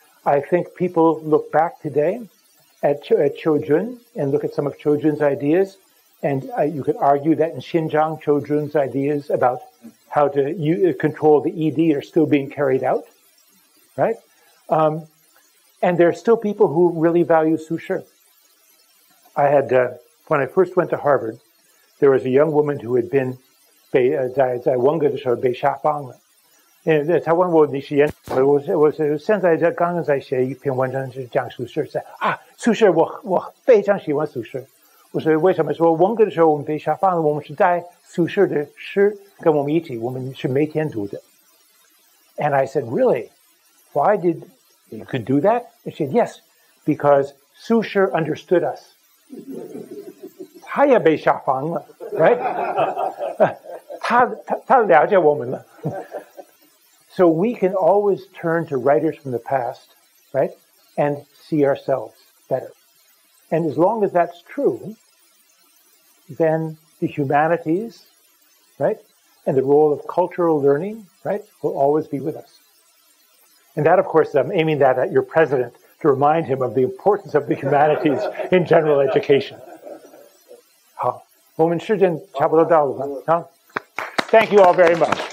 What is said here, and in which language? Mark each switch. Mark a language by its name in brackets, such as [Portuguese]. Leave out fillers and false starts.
[English] I think people look back today at Chojun and look at some of Chojun's ideas, and you could argue that in Xinjiang, Chojun's ideas about how to control the ED are still being carried out, right? And there are still people who really value Su Shi. I had, when I first went to Harvard, there was a young woman who had been [Chinese] 在文革的时候被下放了。他问我你是研，我现在刚刚在写一篇文章，是讲苏轼。苏轼我非常喜欢苏轼。我说为什么？说文革的时候我们被下放了，我们是带苏轼的诗跟我们一起，我们是每天读的。 [English] And I said, really? Why did you could do that? He said, yes, because Su Shi understood us. [Chinese] 他也被下放了 [English] right? [Chinese] 他了解我们了。 [English] So we can always turn to writers from the past, right, and see ourselves better. And as long as that's true, then the humanities, right, and the role of cultural learning, right, will always be with us. And that, of course, I'm aiming that at your president to remind him of the importance of the humanities in general education. [Chinese] 好，我们时间差不多到了，好， [English] Thank you all very much.